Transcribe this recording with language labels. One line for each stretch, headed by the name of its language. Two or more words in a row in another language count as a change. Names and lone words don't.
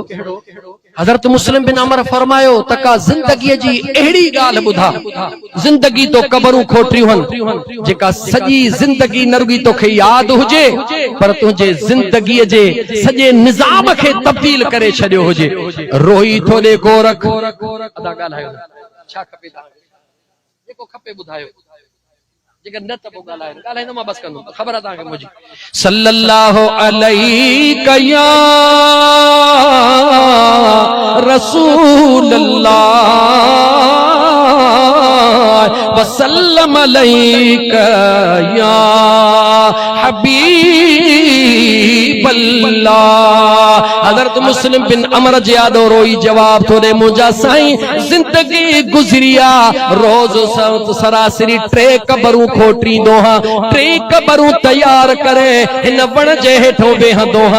Sindhi: हज़रत मुस्लिम बिन अमर फरमायो, तका ज़िंदगी जी अहिड़ी ॻाल्हि ॿुधा, ज़िंदगी तो कब्रूं खोटियूं हन, जेका सॼी ज़िंदगी न रुॻी तोखे यादि हुजे, पर तुंहिंजे ज़िंदगीअ जे सॼे निज़ाम खे तब्दील करे छॾियो हुजे। रोई थो ॾे गोरख। अदा ॻाल्हायो, छा खपे तव्हांखे? जेको खपे ॿुधायो, जेकर न त पोइ ॻाल्हाईंदो मां बस कंदुमि, ख़बर आहे तव्हांखे मुंहिंजी।
Arabic: صلى الله عليه يا رسول الله وسلم عليك يا حبيب الله.
Sindhi: हज़रत मुस्लिम बिन अमर जियादो रोई जवाब थो ॾे, मुंहिंजा साईं ज़िंदगी गुज़रिया, रोज़ सरासरी 3 कब्रूं खोटींदो हां, 3 कब्रूं तैयार करे हिन वण जे हेठों वेहंदो हां।